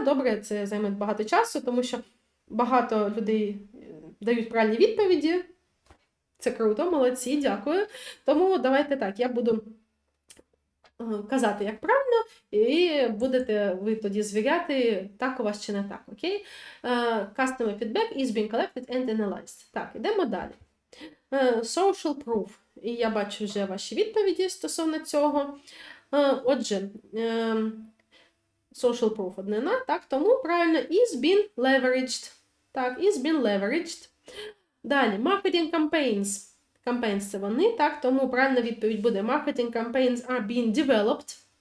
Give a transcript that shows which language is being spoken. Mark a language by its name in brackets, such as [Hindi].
[Ukrainian] Добре, це займе багато часу, тому що багато людей дають правильні відповіді. Це круто, молодці, дякую. Тому давайте так, я буду казати, як правильно, і будете ви тоді звіряти, так у вас чи не так, окей? [English] Customer feedback is being collected and analyzed. [Ukrainian] Так, йдемо далі. Social proof. І я бачу вже ваші відповіді стосовно цього. Отже, social proof однина, так, тому правильно [English] is being leveraged. [Ukrainian] Так, [English] is being leveraged. [Ukrainian] Далі, marketing campaigns. Campaigns – це вони, так, тому правильна відповідь буде [English] marketing campaigns are being developed.